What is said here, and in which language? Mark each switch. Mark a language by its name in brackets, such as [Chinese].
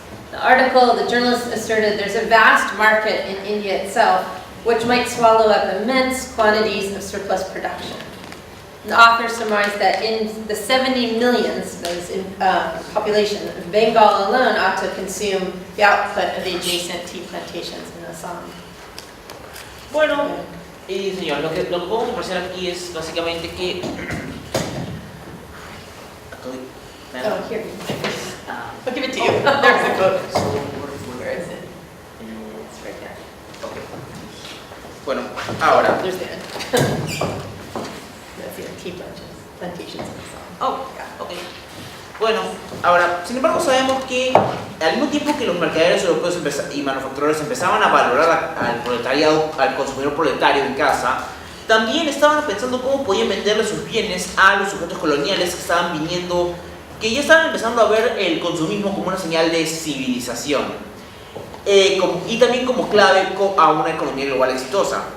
[English] The article, the journalist asserted there's a vast market in India itself which might swallow up immense quantities of surplus production. The author surmised that in the 70 millions, that is in population, Bengal alone ought to consume the output of the adjacent tea plantations in Assam. [Spanish] Bueno, señor, lo que podemos apreciar aquí es básicamente que... [English] Oh, here. I'll give it to you. There's the quote. Where is it? It's right there. [Spanish] Okay. Bueno, ahora. [English] There's the end. That's the tea plantations in Assam. Oh, ok. [Spanish] Bueno, ahora, sin embargo sabemos que al mismo tiempo que los mercaderes europeos y manufactureros empezaban a valorar al proletariado, al consumidor proletario en casa, también estaban pensando cómo podían venderle sus bienes a los sujetos coloniales que estaban viniendo, que ya estaban empezando a ver el consumismo como una señal de civilización y también como clave a una economía global exitosa.